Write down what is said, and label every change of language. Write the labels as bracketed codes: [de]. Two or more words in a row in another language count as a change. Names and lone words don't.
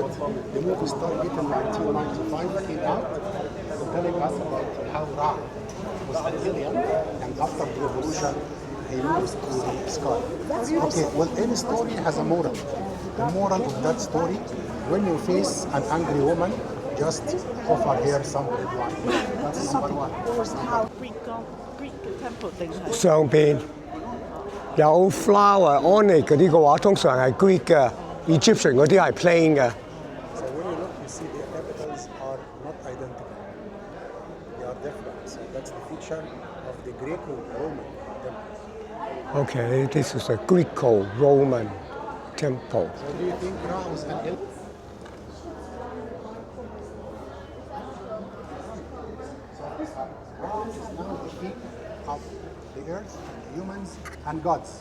[en] The movie Stargate in 1995 came out, telling us about how Ra was an alien, and after the revolution, he moves to the sky. Okay, well, any story has a moral. The moral of that story, when you face an angry woman, just offer her some red wine. That's number one. Greek temple [yue] 定係上邊有 [en] flower onyx [yue] 嗰啲嘅話，通常係 Greek 嘅 ，Egyptian 嗰啲係 plain 嘅。 [en] So when you look, you see the capitals are not identical. They are different. So that's the feature of the Greco-Roman temple. Okay, this is a Greco-Roman temple. So do you think Ra was an alien? Ra is now the peak of the earth, humans, and gods.